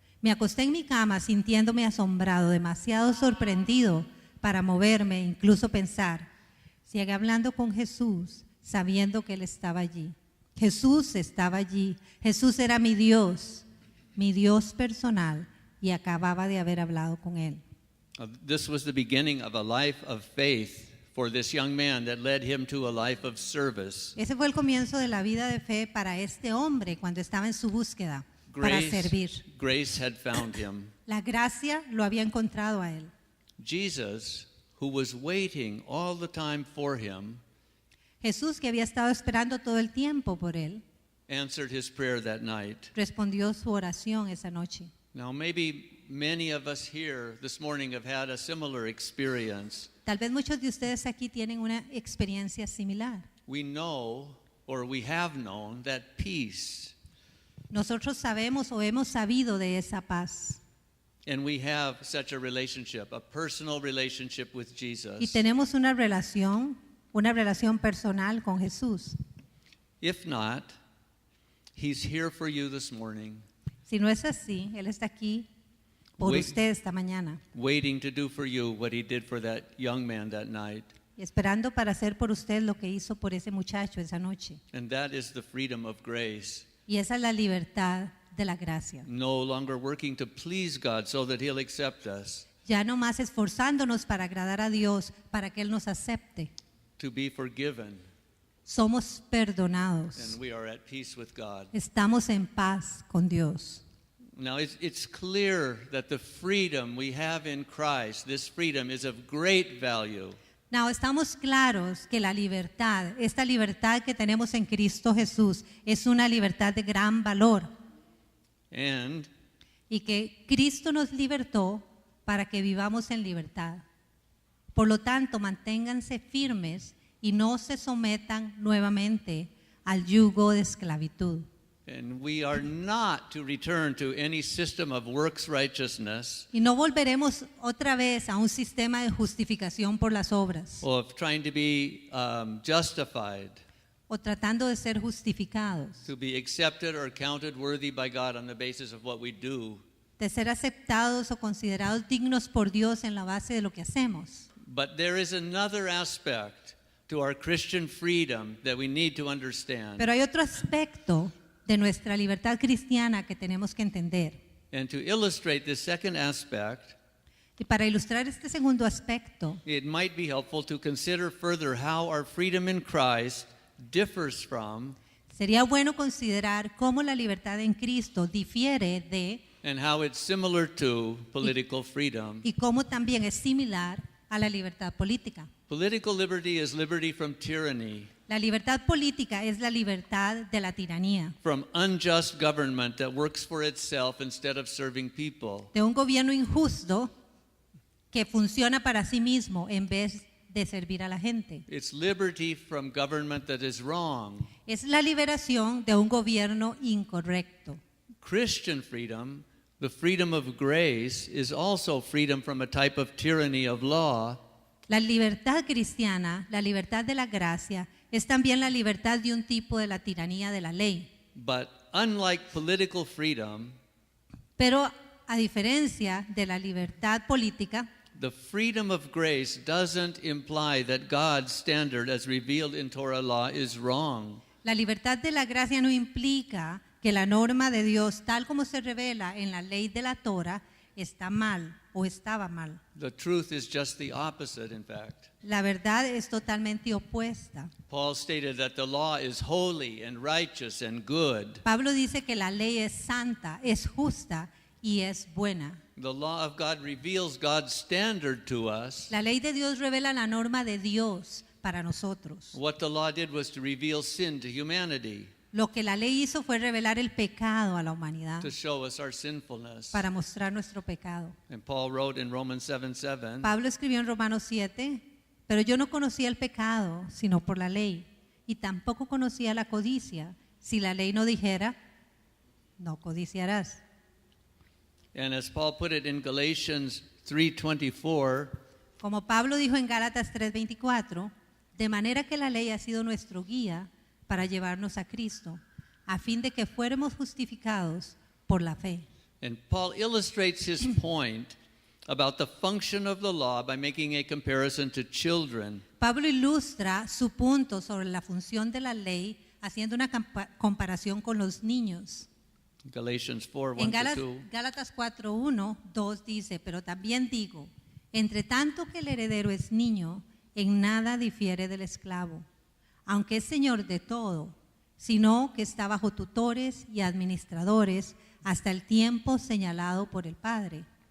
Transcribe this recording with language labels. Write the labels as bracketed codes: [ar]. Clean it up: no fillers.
[es] Me acosté en mi cama sintiéndome asombrado, demasiado sorprendido para moverme, incluso pensar. Sigue hablando con Jesús, sabiendo que Él estaba allí. Jesús estaba allí. Jesús era mi Dios personal, y acababa de haber hablado con Él. [en] This was the beginning of a life of faith for this young man that led him to a life of service. [es] Ese fue el comienzo de la vida de fe para este hombre cuando estaba en su búsqueda para servir. [en] Grace had found him. [es] La gracia lo había encontrado a él. [en] Jesus, who was waiting all the time for him, [es] Jesús, que había estado esperando todo el tiempo por él, [en] answered his prayer that night. [es] respondió su oración esa noche. [en] Now, maybe many of us here this morning have had a similar experience. [es] Tal vez muchos de ustedes aquí tienen una experiencia similar. [en] We know, or we have known, that peace, [es] Nosotros sabemos o hemos sabido de esa paz [en] and we have such a relationship, a personal relationship with [es] y [en] Jesus. [es] tenemos una relación personal con Jesús. [en] If not, he's here for you this morning, [es] Si no es así, Él está aquí por [en] Wait. [es] usted esta mañana, [en] waiting to do for you what he did for that young man that night. [es] y esperando para hacer por usted lo que hizo por ese muchacho esa noche. [en] And that is the freedom of grace. [es] Y esa es la libertad de la gracia. [en] No longer working to please God so that he'll accept us, [es] Ya no más esforzándonos para agradar a Dios, para que Él nos acepte. [en] to be forgiven, [es] Somos perdonados. [en] and we are at peace with God. [es] Estamos en paz con Dios. [en] Now, it's clear that the freedom we have in Christ, this freedom is of great value. [es] Now, estamos claros que la libertad, esta libertad que tenemos en Cristo Jesús, es una libertad de gran valor [en] And [es] y que Cristo nos libertó para que vivamos en libertad. Por lo tanto, manténganse firmes y no se sometan nuevamente al yugo de esclavitud. [en] we are not to return to any system of works righteousness, [es] Y no volveremos otra vez a un sistema de justificación por las obras [en] of trying to be justified, [es] o tratando de ser justificados, [en] to be accepted or counted worthy by God on the basis of what we do. [es] de ser aceptados o considerados dignos por Dios en la base de lo que hacemos. [en] But there is another aspect to our Christian freedom that we need to understand. [es] Pero hay otro aspecto de nuestra libertad cristiana que tenemos que entender. [en] And to illustrate this second aspect, [es] Y para ilustrar este segundo aspecto, [en] it might be helpful to consider further how our freedom in Christ differs from [es] sería bueno considerar cómo la libertad en Cristo difiere de [en] and how it's similar to political freedom. [es] y cómo también es similar a la libertad política. [en] Political liberty is liberty from tyranny, [es] La libertad política es la libertad de la tiranía, [en] from unjust government that works for itself instead of serving people. [es] de un gobierno injusto que funciona para sí mismo en vez de servir a la gente. [en] It's liberty from government that is wrong. [es] Es la liberación de un gobierno incorrecto. [en] Christian freedom, the freedom of grace, is also freedom from a type of tyranny of law, [es] La libertad cristiana, la libertad de la gracia, es también la libertad de un tipo de la tiranía de la ley. [en] but unlike political freedom, [es] Pero a diferencia de la libertad política, [en] the freedom of grace doesn't imply that God's standard as revealed in Torah law is wrong. [es] la libertad de la gracia no implica que la norma de Dios, tal como se revela en la ley de la Torah, está mal o estaba mal. [en] The truth is just the opposite, in fact. [es] La verdad es totalmente opuesta. [en] Paul stated that the law is holy and righteous and good. [es] Pablo dice que la ley es santa, es justa y es buena. [en] The law of God reveals God's standard to us. [es] La ley de Dios revela la norma de Dios para nosotros. [en] What the law did was to reveal sin to humanity, [es] Lo que la ley hizo fue revelar el pecado a la humanidad [en] to show us our sinfulness. [es] para mostrar nuestro pecado. [en] And Paul wrote in Romans 7:7, [es] Pablo escribió en Romanos 7, pero yo no conocía el pecado sino por la ley, y tampoco conocía la codicia, si la ley no dijera, no codiciarás. [en] and as Paul put it in Galatians 3:24, [es] Como Pablo dijo en Gálatas 3:24, de manera que la ley ha sido nuestro guía para llevarnos a Cristo, a fin de que fuéramos justificados por la fe. [en] and Paul illustrates his point about the function of the law by making a comparison to children. [es] Pablo ilustra su punto sobre la función de la ley haciendo una comparación con los niños. [en] Galatians 4:1 [es] En [en] to 2. [es] Gálatas 4:1, 2 dice, pero también digo, entre tanto que el heredero es niño, en nada difiere del esclavo, aunque es señor de todo, sino que está bajo tutores y administradores hasta el tiempo señalado por el Padre.